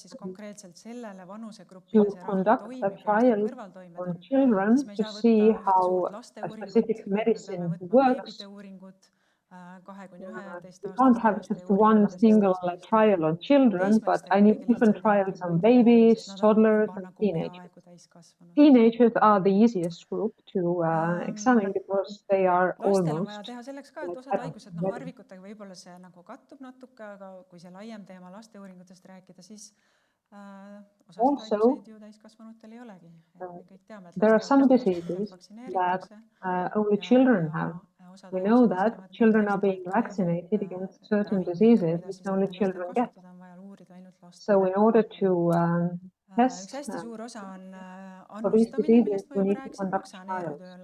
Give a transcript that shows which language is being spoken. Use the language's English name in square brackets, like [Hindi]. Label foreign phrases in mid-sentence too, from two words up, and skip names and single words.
[English] To conduct a trial on children to see how a specific medicine works, we can't have just one single trial on children, but I need different trials on babies, toddlers, and teenagers. Teenagers are the easiest group to examine because they are almost [Estonian] harvikutega võib-olla see nagu kattub natuke, aga kui see laiem teema laste uuringutest rääkida, siis [English] also there are some diseases that only children have. We know that children are being vaccinated against certain diseases which only children get. So in order to test for these diseases, we need to conduct trials.